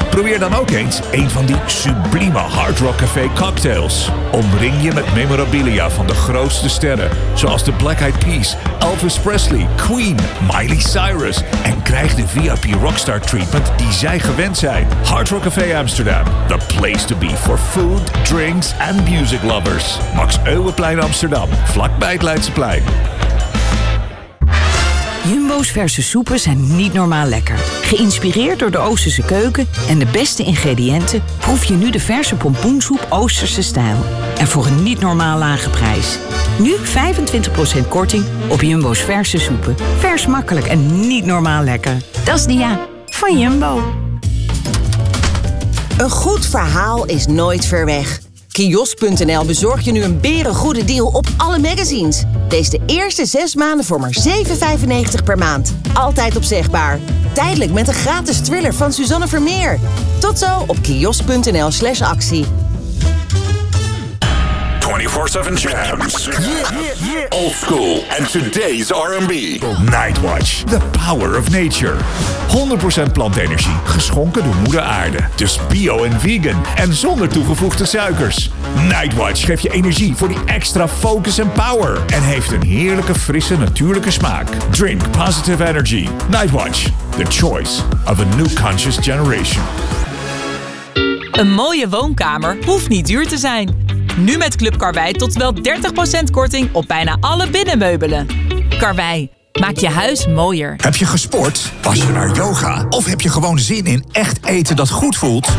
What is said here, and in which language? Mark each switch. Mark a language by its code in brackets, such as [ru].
[nl] Probeer dan ook eens een van die sublieme Hard Rock Café cocktails. Omring je met memorabilia van de grootste sterren. Zoals de Black Eyed Peas, Elvis Presley, Queen, Miley Cyrus. En krijg de [en] VIP rockstar treatment [nl] die zij gewend zijn. Hard Rock Café Amsterdam. [en] The place to be for food, drinks and music lovers. [nl] Max Euweplein Amsterdam, vlakbij het Leidseplein. Jumbo's verse soepen zijn niet normaal lekker. Geïnspireerd door de Oosterse keuken en de beste ingrediënten, proef je nu de verse pompoensoep Oosterse stijl. En voor een niet normaal lage prijs. Nu 25% korting op Jumbo's verse soepen. Vers makkelijk en niet normaal lekker. Dat is de ja van Jumbo. Een goed verhaal is nooit ver weg. Kiosk.nl bezorgt je nu een berengoede deal op alle magazines. Lees de eerste 6 maanden voor maar €7,95 per maand. Altijd opzegbaar. Tijdelijk met een gratis thriller van Suzanne Vermeer. Tot zo op kiosk.nl/actie. [en] 24/7 jams. Old school and today's R&B. Nightwatch, the power of nature. [nl] 100% plantenergie, geschonken door moeder aarde. Dus bio en vegan en zonder toegevoegde suikers. Nightwatch geeft je energie voor die extra focus en power. En heeft een heerlijke, frisse, natuurlijke smaak. [en] Drink positive energy. Nightwatch, the choice of a new conscious generation. [nl] Een mooie woonkamer hoeft niet duur te zijn. Nu met Club Karwei tot wel 30% korting op bijna alle binnenmeubelen. Karwei, maak je huis mooier. Heb je gesport? Was je naar yoga? Of heb je gewoon zin in echt eten dat goed voelt?